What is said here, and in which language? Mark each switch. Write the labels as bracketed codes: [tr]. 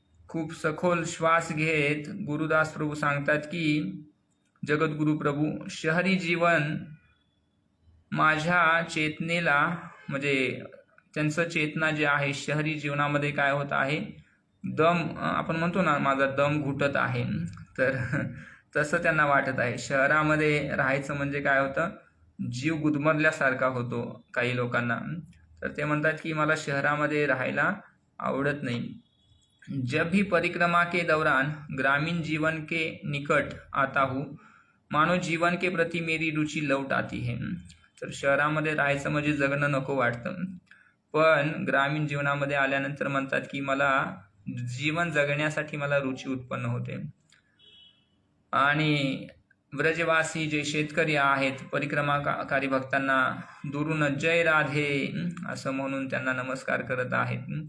[mr] खूप सखोल श्वास घेत गुरुदास प्रभू सांगतात की जगद्गुरु प्रभू, शहरी जीवन माझ्या चेतनेला, म्हणजे त्यांचं चेतना जे आहे शहरी जीवनामध्ये काय होत आहे, दम, आपण म्हणतो ना माझा दम घुटत आहे, तर तसं त्यांना वाटत आहे. शहरामध्ये राहायचं म्हणजे काय होतं, जीव गुदमरल्यासारखा होतो काही लोकांना. तर ते म्हणतात की मला शहरामध्ये राहायला आवडत नाही. [hi] जब भी परिक्रमा के दौरान ग्रामीण जीवन के निकट आता हूँ, मानो जीवन के प्रति मेरी रुचि लौट आती है. [mr] तर शहरामध्ये राहायचं म्हणजे जगणं नको वाटतं, पण ग्रामीण जीवनामध्ये आल्यानंतर म्हणतात की मला जीवन जगण्यासाठी मला रुची उत्पन्न होते. आणि व्रजवासी जे शेतकरी आहेत, परिक्रमाकारी भक्तांना दुरून जय राधे असं म्हणून त्यांना नमस्कार करत आहेत.